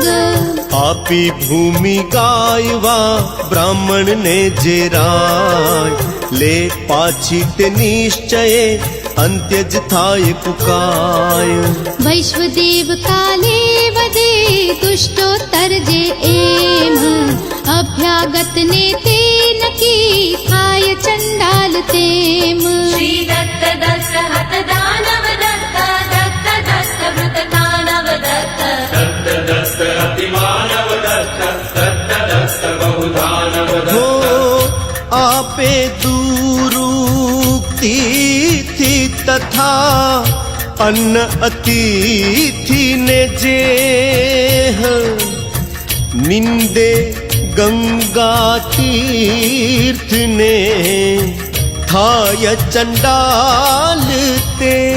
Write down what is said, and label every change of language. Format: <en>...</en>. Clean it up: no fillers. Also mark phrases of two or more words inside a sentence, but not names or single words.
<gu>આપી ભૂમિ ગાયવા બ્રાહ્મણને જે રાય લે પાછી તે નિશ્ચયે અંત્ય જ થાય કુકાય વૈશ્વદેવ કાલે વધે દુષ્ટોત્તર જે એમ અભ્યાગતને તે નકી થાય ચંડાલ તેમ</gu> <sa>श्री दत्त दत्त हत दानव दत्त दत्त दत्त वृत दानव दत्त</sa> <gu>હો આપે દુરુક્તિથી તથા અન્ન અતિથિને જે નિંદે ગંગા તીર્થને થાય ચંડાલ તે</gu>